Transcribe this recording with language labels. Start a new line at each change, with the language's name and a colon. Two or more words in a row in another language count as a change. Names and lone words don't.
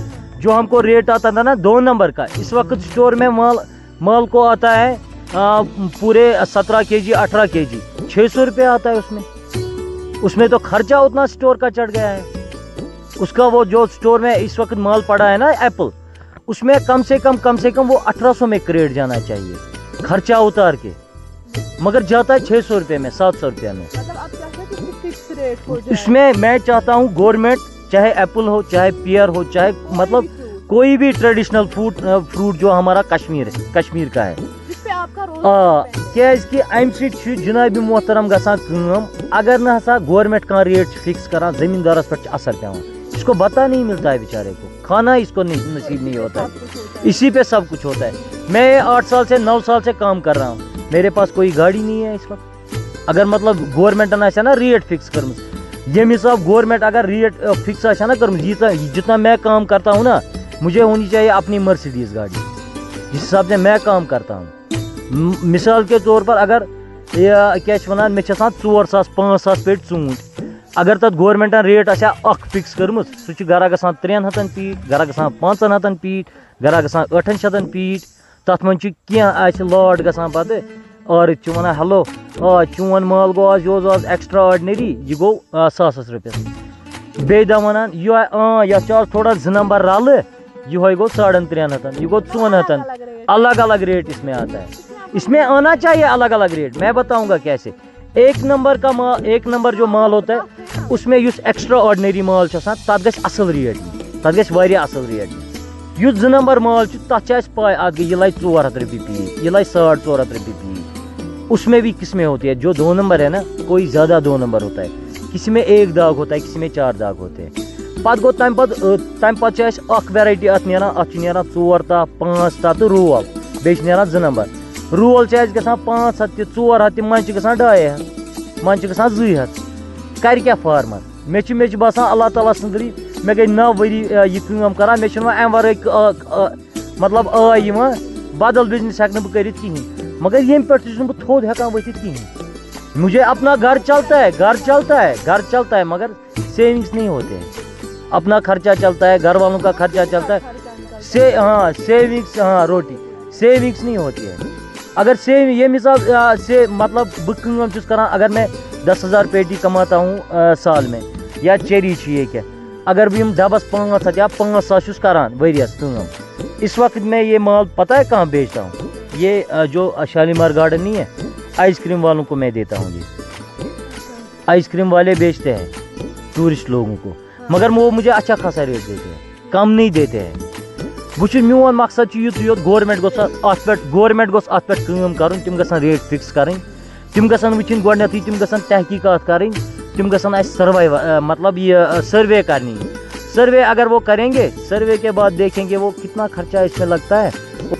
Urdu: جو ہم کو ریٹ آتا تھا نا 2 نمبر کا اس وقت اسٹور میں مال کو آتا ہے پورے 17 kg 18 kg 600 روپے آتا ہے اس میں تو خرچہ اتنا اسٹور کا چڑھ گیا ہے اس کا وہ جو اسٹور میں اس وقت مال پڑا ہے نا ایپل اس میں کم سے کم وہ 1800 میں کریٹ جانا چاہیے خرچہ اتار کے مگر جاتا ہے 600 روپے میں 700 روپے میں اس میں چاہتا ہوں گورنمنٹ چاہے ایپل ہو چاہے پیئر ہو چاہے مطلب کوئی بھی ٹریڈیشنل فروٹ جو ہمارا کشمیر کا ہے کیازِ
Kashmiri: کہ امہِ سۭتۍ چھُ جناب محترم گژھان کٲم اگر نہ ہسا گورنمنٹ کانٛہہ ریٹ چھُ فکس کران زمیندارس پٮ۪ٹھ چھُ اثر پیوان
Urdu: اس کو بتا نہیں ملتا ہے بیچارے کو کھانا اس کو نصیب نہیں ہوتا ہے اسی پہ سب کچھ ہوتا ہے میں 8 سال سے 9 سال سے کام کر رہا ہوں میرے پاس کوئی گاڑی نہیں ہے اس وقت اگر مطلب
Kashmiri: گورنمنٹن آسہِ نا ریٹ فکس کرمٕژ ییٚمہِ حساب گورنمنٹ اگر ریٹ فکس آسہِ نا کرمٕژ
Urdu: جتنا میں کام کرتا ہوں نا مجھے ہونی چاہیے اپنی مرسیڈیز گاڑی جس حساب سے میں کام کرتا ہوں مثال کے طور پر اگر کیا
Kashmiri: ونان میں 4,000-5,000 پیٹ ژوٗنٛٹھۍ اگر تتھ گورنمنٹن ریٹ آسہِ اکھ فکس کٔرمٕژ سُہ چھُ گرا گژھان 300 پیٖٹ گرا گژھان 500 پیٖٹ گرا گژھان 800 پیٖٹ تتھ منٛز چھُ کینٛہہ آسہِ لاٹ گژھان پتہٕ عٲرض چھُ ونان ہیلو چون مال گوٚو آز یہِ اوس آز ایکسٹرا آرڈنری یہِ گوٚو 100 رۄپیس بیٚیہِ دۄہ ونان یتھ چھُ آز تھوڑا 2 نمبر رلہٕ یِہوے گوٚو 350 یہِ گوٚو 400
Urdu: الگ الگ ریٹ اس میں آتا ہے اس میں آنا چاہیے الگ الگ ریٹ میں بتاؤں گا کیسے 1 نمبر جو مال ہوتا ہے اس میں
Kashmiri: یُس ایکسٹرا آرڈنری مال چھُ آسان تتھ گژھِ اصل ریٹ تتھ گژھِ واریاہ اصل ریٹ یُس 2 نمبر مال چھُ تتھ چھِ اَسہِ پاے اتھ یہِ لگہِ 400 رۄپیہِ پیٖٹ یہِ لگہِ 450 رۄپیہِ پیٖٹ
Urdu: اس میں بھی قسمیں ہوتی ہے جو 2 نمبر ہے نا کوئی زیادہ 2 نمبر ہوتا ہے کسی میں 1 داغ ہوتا ہے کسی میں 4 داغ ہوتے ہیں
Kashmiri: پتہٕ گوٚو تمہِ پتہٕ چھِ اَسہِ اکھ ویرایٹی اتھ نیران اتھ چھُ نیران 4 تاہ 5 تاہ تہٕ رول بیٚیہِ چھِ نیران 2 نمبر رول چھِ اَسہِ گژھان 500 تہِ 400 تہِ منٛزٕ چھِ گژھان 250 منٛزٕ چھِ گژھان 200 کرِ کیٛاہ فارمر مےٚ چھُ باسان اللہ تعالیٰ سٕنٛدٕے مےٚ گٔے 9 ؤری یہِ کٲم کران مےٚ چھُنہٕ وۄنۍ امہِ ورٲے مطلب آے یِوان بدل بِزنس ہٮ۪کہٕ نہٕ بہٕ کٔرِتھ کِہیٖنۍ مگر ییٚمہِ پٮ۪ٹھ تہِ چھُس نہٕ بہٕ تھوٚد ہٮ۪کان ؤتھِتھ کِہیٖنۍ
Urdu: مجھے اپنا گھر چلتا ہے مگر سیونگس نہیں ہوتے ہیں اپنا خرچہ چلتا ہے گھر والوں کا خرچہ چلتا ہے سیونگس روٹی سیونگس نہیں ہوتی ہے اگر یہ حساب سے مطلب
Kashmiri: بہٕ کٲم چھُس کران
Urdu: اگر میں 10,000 پیٹی کماتا ہوں سال میں یا چیری
Kashmiri: چھِ یہ کیا اگر بہٕ یِم ڈبس 500 یا 500 چھُس کران ؤریس کٲم
Urdu: اس وقت میں یہ مال پتہ ہے کہاں بیچتا ہوں یہ جو شالیمار گارڈن نہیں ہے آئس کریم والوں کو میں دیتا ہوں یہ آئس کریم والے بیچتے ہیں ٹورسٹ لوگوں کو مگر وہ مجھے اچھا خاصا ریٹ دیتے ہیں کم نہیں دیتے ہیں
Kashmiri: میون مقصد یوت گورنمنٹ گوٚژھ اتھ پٮ۪ٹھ کٲم کرُن تِم گژھن ریٹ فکس کرٕنۍ تِم گژھن وٕچھِنۍ گۄڈنیتھٕے تِم گژھن تحقیقات کرٕنۍ تِم گژھن اَسہِ سروے
Urdu: مطلب یہ سروے کرنی سروے اگر وہ کریں گے سروے کے بعد دیکھیں گے وہ کتنا خرچہ اس میں لگتا ہے